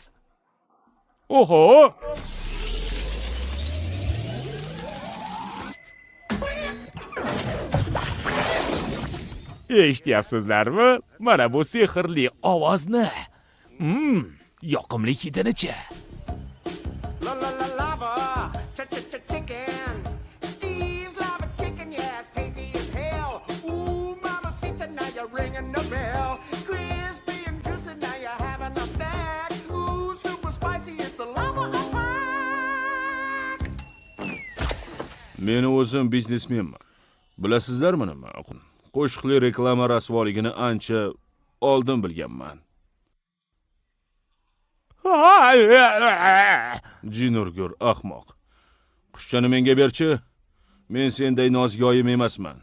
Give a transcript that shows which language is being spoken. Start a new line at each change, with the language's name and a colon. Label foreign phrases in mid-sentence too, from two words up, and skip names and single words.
Uzbek: Oho! Eshityapsizlarmi? Mana bu sehrli ovozni. Yoqimli hidini-chi.
English: Chicken. Steve's lava chicken, yes, tasty as hell. Ooh, mama, see tonight you're ringing the bell. Crispy and juicy, now you're having a snack. Ooh, super spicy, it's a lava attack.
Uzbek: Meni o'zim biznesmenman. Bilasizlarmi nima? Qo'shiqli reklama rasvoligini ancha oldin bilganman. Jinurgur ahmoq. Qushchani menga berchi. Men senday nozgoyim emasman.